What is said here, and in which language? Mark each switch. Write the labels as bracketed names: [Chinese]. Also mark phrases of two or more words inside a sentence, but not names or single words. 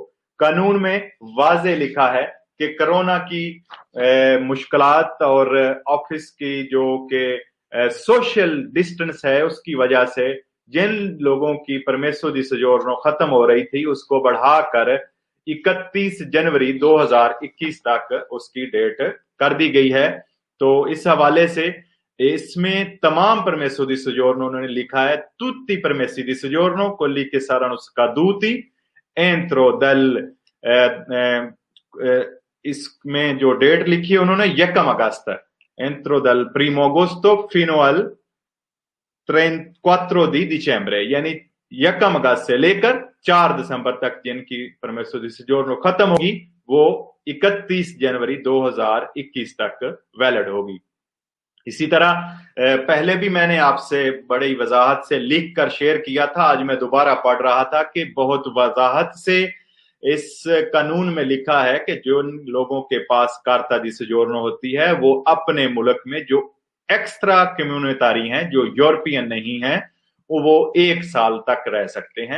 [Hindi] कानून में वाजे लिखा है कि कोरोना की मुश्किलात और ऑफिस की जो कि [English] social distance [Hindi] है उसकी वजह से जिन लोगों की [Italian] permesso di soggiorno [Hindi] खत्म हो रही थी उसको बढ़ाकर 31 जनवरी 2021 तक उसकी डेट कर दी गई है। तो इस हवाले से इसमें तमाम [Italian] permesso di soggiorno [Hindi] उन्होंने लिखा है [Italian] tutti permessi di soggiorno quelli che saranno scaduti entro dal [Hindi] इसमें जो डेट लिखी है उन्होंने 1 अगस्त [Italian] entro dal 1 agosto fino al 34 di dicembre, [Hindi] यानी 1 अगस्त से लेकर 4 दिसंबर तक जिनकी [Italian] permesso di soggiorno [Hindi] खत्म होगी वो 31 जनवरी 2021 तक वैलिड होगी। इसी तरह पहले भी मैंने आपसे बड़ी वजाहत से लिख कर शेयर किया था, आज मैं दोबारा पढ़ रहा था कि बहुत वजाहत से इस कानून में लिखा है कि जो लोगों के पास [Italian] carta di soggiorno [Hindi] होती है वो अपने मुल्क में जो [Italian] extra comunitari [Hindi] हैं, जो यूरोपियन नहीं हैं, वो 1 साल तक रह सकते हैं।